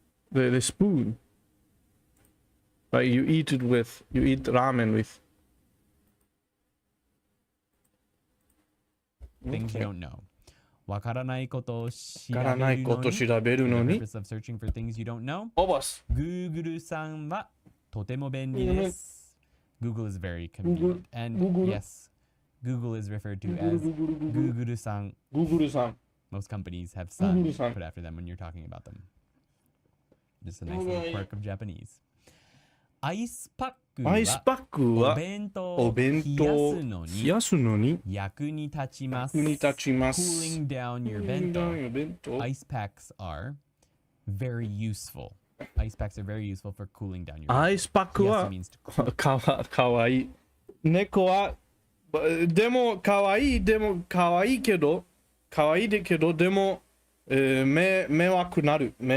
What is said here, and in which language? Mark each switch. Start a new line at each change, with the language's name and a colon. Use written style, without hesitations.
English: The spoon. Like you eat ramen with. Things you don't know.
Japanese: わからないことを調べるのに
English: The purpose of searching for things you don't know. Google
Japanese: さんはとても便利です。
English: Google is very convenient. And yes, Google is referred to as Google さん. Most companies have san put after them when you're talking about them. Just a nice little quirk of Japanese.
Japanese: アイスパックはお弁当を冷やすのに役に立ちます。
English: Cooling down your bento. Ice packs are very useful. Ice packs are very useful for cooling down your bento.
Japanese: アイスパックはかわいい。猫はでもかわいいけどでも迷惑なる。